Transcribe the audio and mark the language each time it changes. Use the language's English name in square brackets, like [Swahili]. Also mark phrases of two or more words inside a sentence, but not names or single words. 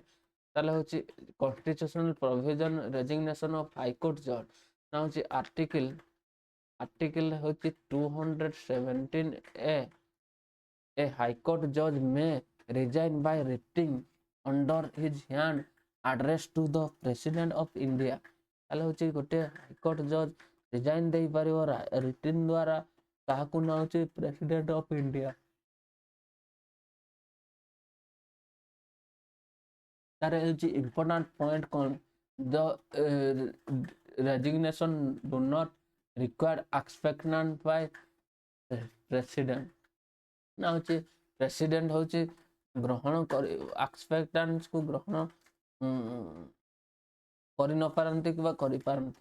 [Bangla] তাহলে হচ্ছে [English] constitutional provision resignation of high court judge [Bangla] না হচ্ছে article হচ্ছে 217A. [English] A high court judge may resign by writing under his hand address to the president of India. [Bangla] তাহলে হচ্ছে [Odia] গোটে [English] highcourt judge resign [Odia] ଦେଇପାରିବ ରିଟିନ୍ ଦ୍ୱାରା କାହାକୁ ନା ହଉଛି [English] president of India. [Odia] ତାର ହେଉଛି [English] important point [Odia] କ'ଣ, [English] the resignation do not required acceptant by president [Odia] ନା ହଉଛି ପ୍ରେସିଡେଣ୍ଟ ହଉଛି ଗ୍ରହଣ କରି ଆକ୍ସପେକ୍ଟାନ୍ସକୁ ଗ୍ରହଣ କରି ନ ପାରନ୍ତି କିମ୍ବା କରିପାରନ୍ତି।